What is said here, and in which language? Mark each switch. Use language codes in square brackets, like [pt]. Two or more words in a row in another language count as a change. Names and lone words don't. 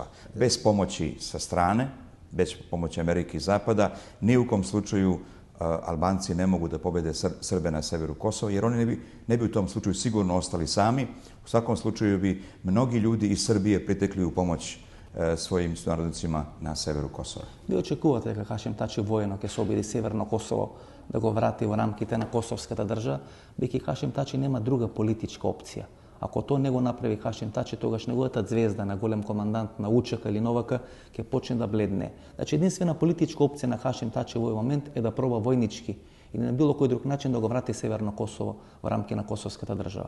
[sr] Bez pomoći sa strane, bez pomoći Amerike i Zapada, ni u kom slučaju Albanci ne mogu da pobede Srbe na severu Kosova, jer oni ne bi u tom slučaju sigurno ostali sami. U svakom slučaju bi mnogi ljudi iz Srbije pritekli u pomoć svojim sunarodnicima na severu Kosova. Vi očekujete [mk] дека Хашим Тачи војно ќе се обиди Северно Косово да го врати во рамките на косовската држава, бидејќи Хашим Тачи нема друга политичка опција. Ако то не го направи Хашим Тачи, тогаш неговата звезда на голем командант на УЧК или НОВК ќе почне да бледне. Значи, единствена политичка опција на Хашим Тачи во овој момент е да проба војнички или на било кој друг начин да го врати Северно Косово во рамки на косовската држава.